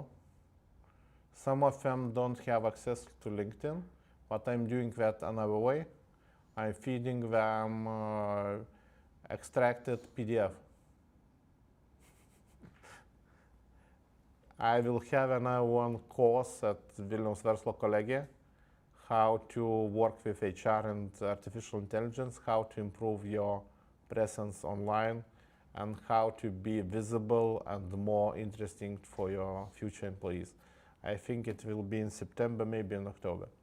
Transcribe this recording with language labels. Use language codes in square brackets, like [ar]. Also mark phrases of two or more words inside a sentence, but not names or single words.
[en] Some of them don't have access to LinkedIn, but I'm doing that another way. I'm feeding them extracted PDF. I will have another one course at Vilniaus verslo kolegija, how to work with HR and artificial intelligence, how to improve your presence online, and how to be visible and more interesting for your future employees. I think it will be in September, maybe in October.